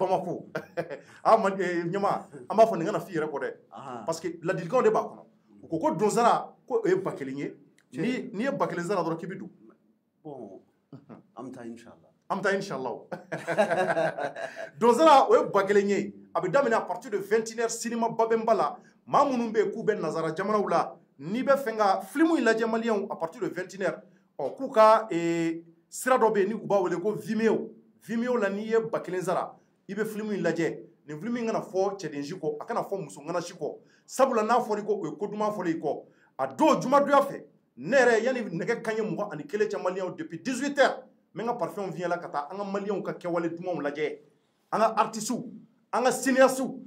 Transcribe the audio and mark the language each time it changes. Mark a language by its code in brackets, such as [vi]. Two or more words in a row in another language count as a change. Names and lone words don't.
[bm] ɲɛma an b'a fɔ nin kana f'i yɛrɛ kɔ dɛ [fr] parce que [bm] ladilikanw de b'a kɔnɔ u ko ko donzara ko o ye ba kelen ye n'i ye ba kelen zara dɔrɔn k'i bɛ don bon an bɛ taa inshallah an bɛ taa inshallah donzara o ye ba kelen ye a bɛ daminɛ [fr] à partir de 21h [bm] cinéma babɛnba la maa minnu bɛ yen k'u bɛ nazara jamanaw la n'i bɛ fɛ ka film in lajɛ maliyɛnw [fr] à partir de 21h [bm] k'u ka sira dɔ bɛ yen ni u b'a wele ko Vimeo la n'i ye ba kelen zara i bɛ film in lajɛ nin film in kana fɔ cɛden si kɔ a kana fɔ muso ŋana si kɔ sabula n'a fɔra i kɔ o ye ko duman fɔlen i kɔ a don jumadonya fɛ ne yɛrɛ yanni nɛgɛ kanɲɛ 21 cɛ maliyɛnw depuis 18h n bɛ n ka parfɛnw fiɲɛ la ka taa an ka maliyɛnw ka kɛwale dumanw lajɛ an ka artistes an ka cinéastes u